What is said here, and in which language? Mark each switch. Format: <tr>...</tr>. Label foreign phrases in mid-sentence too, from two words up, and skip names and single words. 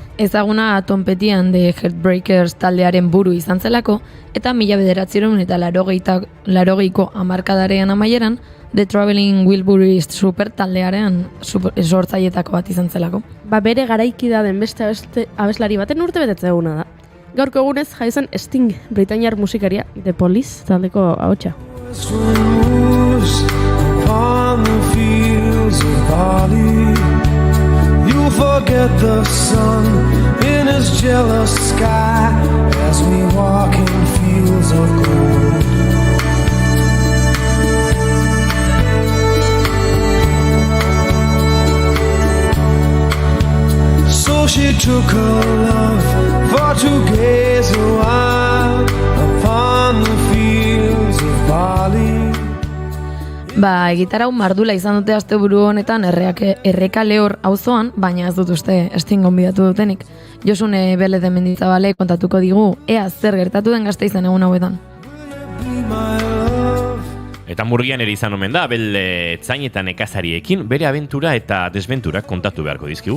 <eu>Ezaguna Tom Petty and the Heartbreakers taldearen buru izan zelako, eta 1980ko hamarkadaren amaieran The Traveling Wilburys super taldearen sortzailetako bat izan zelako. Ba, bere garaikida den beste abeslari baten urte betetze eguna da. Gaurko egunez jaizan Sting, britainiar musikaria, The Police taldeko ahotsa.</eu> <en>Upon the fields of barley, you'll forget the sun in his jealous sky as we walk in fields of gold. So she took her love for to gaze a while upon the fields of barley.</en> <eu>Ba, egitarau mardula izan dute asteburu honetan Erreka Lehor auzoan, baina ez dut uste estin gonbidatu dutenik. Josune Bele de Mendizabale kontatuko digu, ea zer gertatu den Gasteizen egun hauetan. Eta Murgian ere izan omen da, Abel Etzain eta nekazariekin bere abentura eta desbenturak kontatu beharko dizkigu.</eu>